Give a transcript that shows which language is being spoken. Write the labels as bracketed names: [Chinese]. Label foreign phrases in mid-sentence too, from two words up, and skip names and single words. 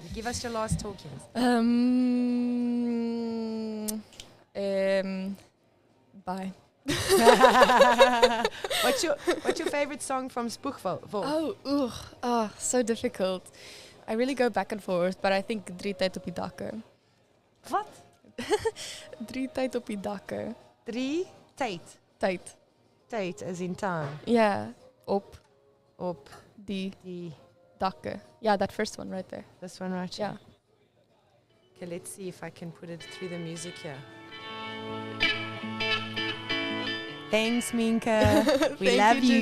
[English] Give us your last talkings. Bye. What's your favorite song from Spoegvol? So difficult. I really go back and forth, but I think Drie tyd op die dakke. [Afrikaans] Wat? Drie tyd op die dakke. [English] Drie tyd. Tyd as in time. Yeah, op Die dakke. Yeah, that first one right there. This one right Yeah. here. Okay, let's see if I can put it through the music here. Thanks, Minka. We love you.